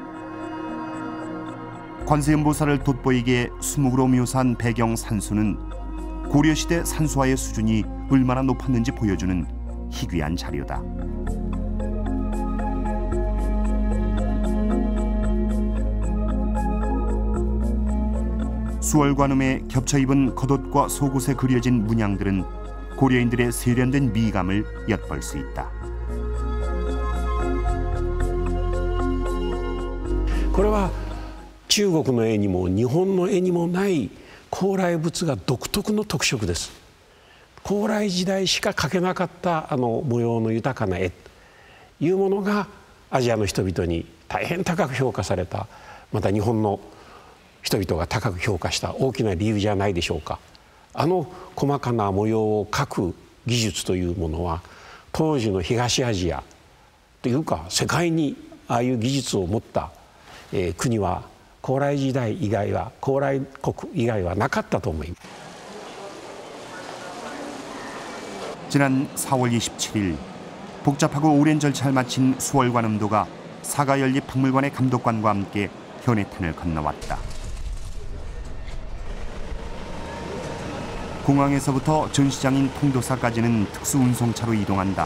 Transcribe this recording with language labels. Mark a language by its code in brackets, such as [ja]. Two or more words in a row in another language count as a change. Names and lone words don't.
[ko] 관세음보살을 돋보이게 수묵으로 묘사한 배경 산수는 고려시대 산수화의 수준이 얼마나 높았는지 보여주는 희귀한 자료다. 수월관음에 겹쳐입은 겉옷과 속옷에 그려진 문양들은 고려인들의 세련된 미감을 엿볼 수 있다. [ja] これは中国の絵にも日本の絵にもない高麗仏が独特の特色です。高麗時代しか描けなかった模様の豊かな絵というものがアジアの人々に大変高く評価された、また日本の人々が高く評価した大きな理由じゃないでしょうか。細かな模様を描く技術というものは当時の東アジアというか世界にああいう技術を持った、国は高麗時代以外は高麗国以外はなかったと思います。 [ko] 지난 4월 27일 복잡하고 오랜 절차를 마친 수월관음도가 사가연립박물관의 감독관과 함께 현해탄을 건너왔다. 공항에서부터 전시장인 통도사까지는 특수운송차로 이동한다.